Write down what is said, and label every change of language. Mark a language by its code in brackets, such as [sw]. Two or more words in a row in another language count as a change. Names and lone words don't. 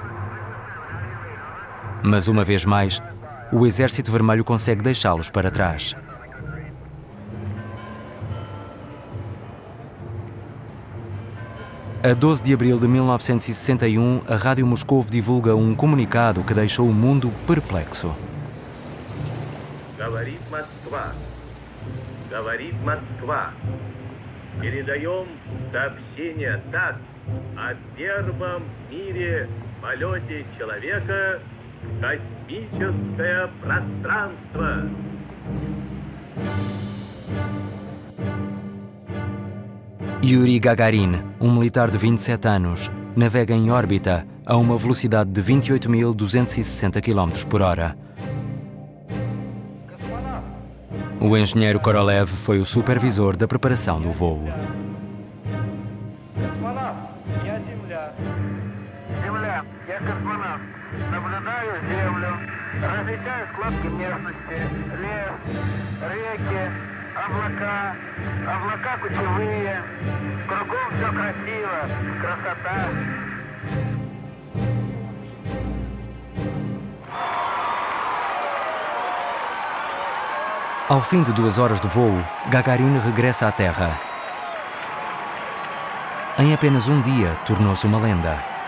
[pt] Mas, uma vez mais, o Exército Vermelho consegue deixá-los para trás. A 12 de abril de 1961, a Rádio Moscovo divulga um comunicado que deixou o mundo perplexo. [ru] Говорит Москва. Говорит Москва. Передаем сообщение ТАСС о первом в мире полете человека в космическое пространство. [pt] Yuri Gagarin, um militar de 27 anos, navega em órbita a uma velocidade de 28.260 km por hora. O engenheiro Korolev foi o supervisor da preparação do voo. [ru] Облака кучевые, кругом все красиво, красота. [pt] Ao fim de 2 horas de voo, Gagarin regressa à Terra. Em apenas um dia, tornou-se uma lenda.